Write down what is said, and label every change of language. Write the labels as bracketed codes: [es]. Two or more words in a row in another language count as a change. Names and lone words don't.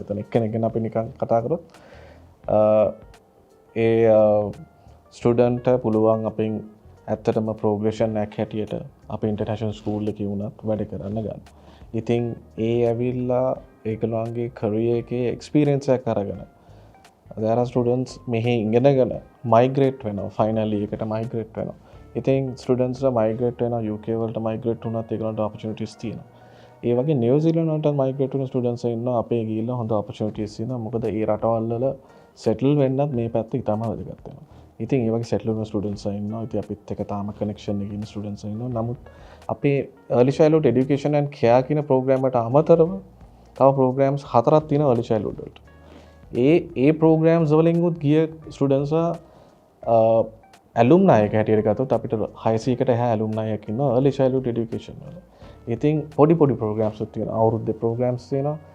[si] එතන එක්කෙනෙක් ගැන අපි නිකන් කතා කරොත් ඒ ස්ටුඩන්ට් පුළුවන් අපෙන් ඇත්තටම ප්‍රෝග්‍රෙෂන් එකක් හැටියට අපේ [en] international school [si] එකේ වුණත් වැඩ කරන්න ගන්න. ඉතින් ඒ ඇවිල්ලා ඒගොල්ලන්ගේ කැරියර් එකේ එක්ස්පීරියන්ස් එකක් අරගෙන [en] there are students [si] මෙහි ඉගෙනගෙන මයිග්‍රේට් වෙනවා. ෆයිනලි එකට මයිග්‍රේට් වෙනවා. ඉතින් ස්ටුඩන්ට්ස්ලා මයිග්‍රේට් වෙනවා UK වලට මයිග්‍රේට් වුණත් ඒගොල්ලන්ට ඔපචුනිටිස් තියෙනවා. ඒ වගේ නිව්සීලන්ත වලට මයිග්‍රේට් වෙන ස්ටුඩන්ට්ස් ඉන්නවා. අපේ ගිහිල්ලා හොඳ ඔපචුනිටිස් තියෙනවා. මොකද ඒ රටවල් වල සෙටල් වෙන්නත් මේ පැත්ත ඉතාම වැදගත් වෙනවා. ඉතින් ඒ වගේ සෙටල් වෙන ස්ටුඩන්ට්ස් ඉන්නවා. ඉතින් අපිත් එක්ක තාම කනෙක්ෂන් එකේ ඉන්න ස්ටුඩන්ට්ස් ඉන්නවා. නමුත් අපේ [en] early childhood education and care [si] කියන ප්‍රෝග්‍රෑම් එකට අමතරව තව ප්‍රෝග්‍රෑම්ස් 4ක් තියෙනවා [en] early childhood [si] වලට. ඒ ප්‍රෝග්‍රෑම්ස් වලින් උත් ගිය ස්ටුඩන්ට්ස්ලා ඇලුම්නයි එක හැටියට ගත්තොත් අපිට 600කට එහා ඇලුම්නයි එකක් ඉන්නවා [en] early childhood education [si] වල. ඉතින් පොඩි ප්‍රෝග්‍රෑම්ස් උත් තියෙනවා. අවුරුද්දේ ප්‍රෝග්‍රෑම්ස් තියෙනවා.